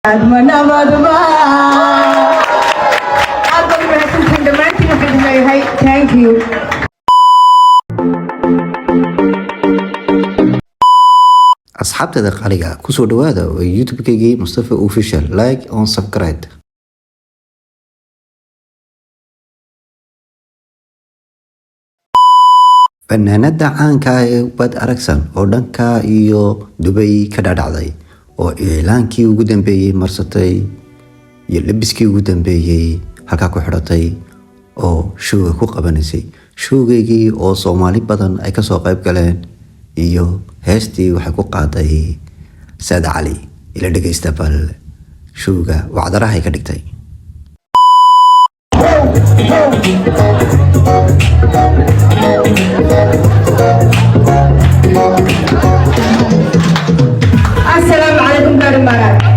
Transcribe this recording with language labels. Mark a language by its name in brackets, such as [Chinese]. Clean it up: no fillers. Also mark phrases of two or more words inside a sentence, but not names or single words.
[English] Thank you. [Somali] asxaabtada qaaliga kusoo dhawaada oo youtube-kaygii Mustafa Official [English] like on subscribe. [Somali] fanaanada caanka ah ee Bad Aragsan oo dhanka iyo Dubai ka dhacday oo iclaankii ugu dambeeyay marsatay iyo labiskii ugu dambeeyay halka ku xidhatay oo showga ku qabanaysay showgeygii oo Soomaali badan ay ka soo qayb galeen iyo heestii waxay ku qaaday Saad Cali ila dhageysta bal showga wacdaraha ay ka dhigtay. [Arabic] السلام عليكم دار المرأة.